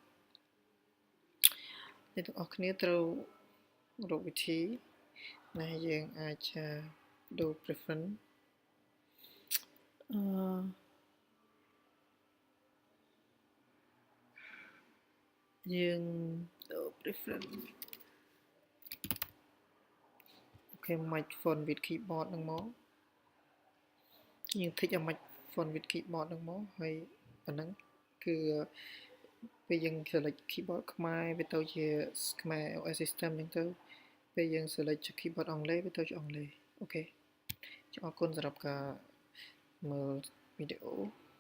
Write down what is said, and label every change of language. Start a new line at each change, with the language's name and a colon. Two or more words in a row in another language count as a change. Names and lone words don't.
Khmer: អ្នកទាំងអស់គ្នាត្រូវរកវិធីណាយើងអាចដូរ preference យើងដូរ preference អូខេ
English: match font with keyboard
Khmer: ហ្នឹងមកយើង tick ឲ្យ
English: match font with keyboard
Khmer: ហ្នឹងមកហើយប៉ុណ្ណឹងគឺពេលយើង
English: select keyboard
Khmer: ខ្មែរវាទៅជា Khmer OS System អញ្ចឹងទៅពេលយើង select ជា keyboard អង់គ្លេសវាទៅជាអង់គ្លេសអូខេអរគុណសម្រាប់ការមើលវីដេអូ